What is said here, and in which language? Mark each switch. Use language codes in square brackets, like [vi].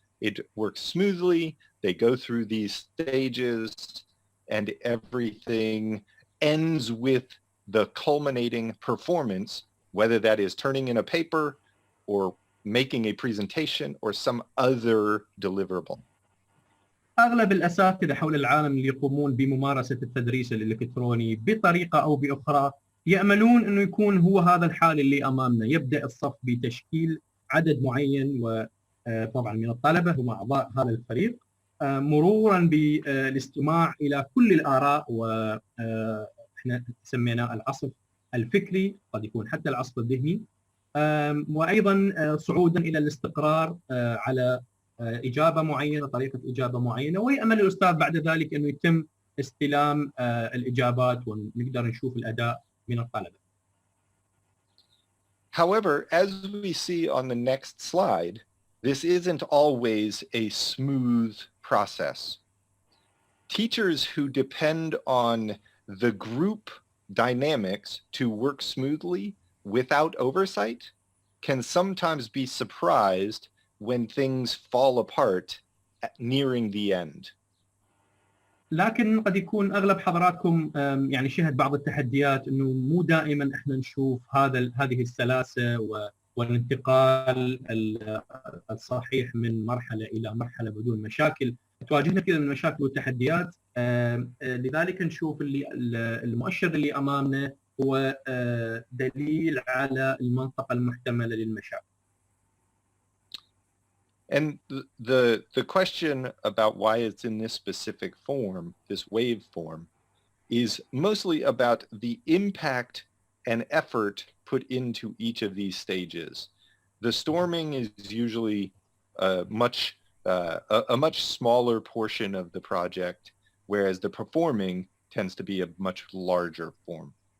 [en] It works smoothly, they go through these stages, and everything ends with the culminating performance, whether that is turning in a paper or making a presentation or some other deliverable. [ar] أغلب الأساتذة حول العالم اللي يقومون بممارسة التدريس الإلكتروني بطريقة أو بأخرى يأملون أنه يكون هو هذا الحال اللي أمامنا. يبدأ الصف بتشكيل عدد معين وطبعا من الطلبة هم أعضاء هذا الفريق، مرورا بالاستماع إلى كل الآراء، وإحنا سميناه العصف الفكري، قد يكون حتى العصف الذهني، وأيضا صعودا إلى الاستقرار على إجابة معينة، طريقة إجابة معينة، ويأمل الأستاذ بعد ذلك أنه يتم استلام الإجابات ونقدر نشوف الأداء من الطلبة. [en] However, as we see on the next slide, this isn't always a smooth process. Teachers who depend on the group dynamics to work smoothly without oversight can sometimes be surprised when things fall apart nearing the end. [ar] لكن قد يكون أغلب حضراتكم يعني شهد بعض التحديات أنه مو دائما إحنا نشوف هذه السلاسة والانتقال الصحيح من مرحلة إلى مرحلة بدون مشاكل. تواجهنا كثير من المشاكل والتحديات، لذلك نشوف المؤشر اللي أمامنا هو دليل على المنطقة المحتملة للمشاكل. [en] And the question about why it's in this specific form, this wave form, is mostly about the impact and effort put into each of these stages. The storming is usually a much smaller portion of the project, whereas the performing tends to be a much larger form.